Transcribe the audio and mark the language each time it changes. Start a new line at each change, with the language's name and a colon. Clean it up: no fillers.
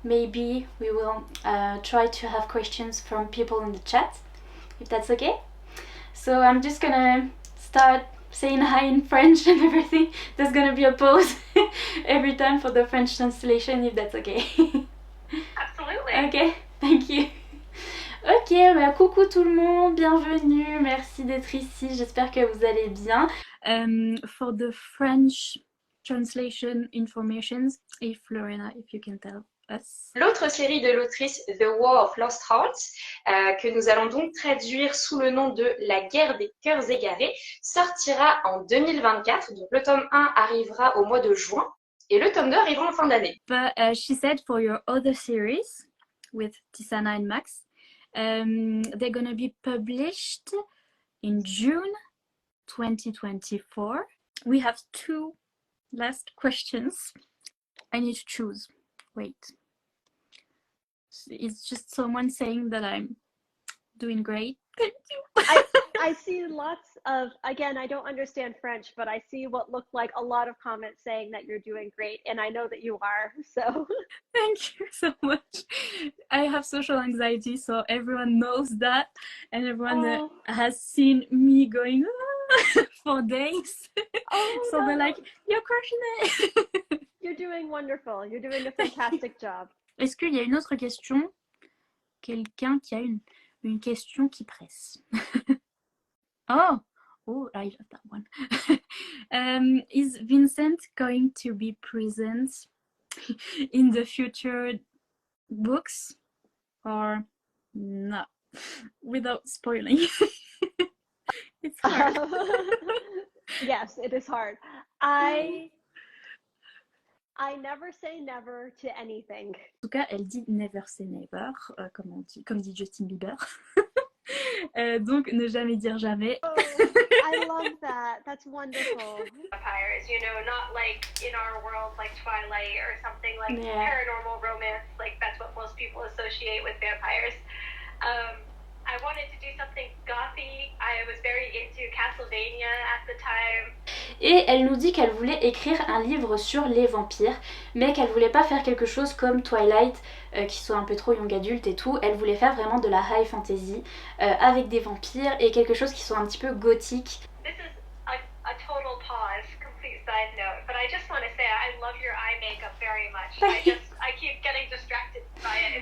English: Maybe we will try to have questions from people in the chat, if that's okay. So I'm just gonna start saying hi in French and everything. There's gonna be a pause every time for the French translation, if that's okay. Absolutely. Ok, thank you.
French: Ok, bah coucou tout le monde, bienvenue, merci d'être ici, j'espère que vous allez bien.
English: For the French translation informations, if Lorena, if you can tell us.
French: L'autre série de l'autrice The War of Lost Hearts, que nous allons donc traduire sous le nom de La guerre des cœurs égarés, sortira en 2024. Donc le tome 1 arrivera au mois de juin et le tome 2 arrivera en fin d'année.
English: But she said for your other series with Tisana and Max, they're gonna be published in June 2024. We have two last questions. I need to choose. Wait. It's just someone saying that I'm doing great. Thank you. I see lots of, again, I don't understand French, but I see what look like a lot of comments saying that you're doing great, and I know that you are, so. Thank you so much. I have social anxiety, so everyone knows that, and everyone has seen me going for days. Oh, so no. they're like, you're crushing it. You're doing wonderful. You're doing a fantastic job.
French: Est-ce qu'il y a une autre question? Quelqu'un qui a une question qui presse.
English: Oh, I love that one. Is Vincent going to be present in the future books or not? Without spoiling. It's hard. Yes, it is hard. I never say never to anything.
French: En tout cas, elle dit
English: never say never,
French: comme dit Justin Bieber. Donc, ne jamais dire jamais.
English: Oh, I love that. That's wonderful. Vampires, you know, not like in our world like Twilight or something like Yeah. paranormal romance, like that's what most people associate with vampires. I wanted to do something gothy. I was very into Castlevania at the time.
French: Et elle nous dit qu'elle voulait écrire un livre sur les vampires, mais qu'elle voulait pas faire quelque chose comme Twilight, qui soit un peu trop young adulte et tout. Elle voulait faire vraiment de la high fantasy, avec des vampires et quelque chose qui soit un petit peu gothique.
English: This is a total pause, complete side note, but I just want to say I love your eye makeup very much. I keep getting distracted by it.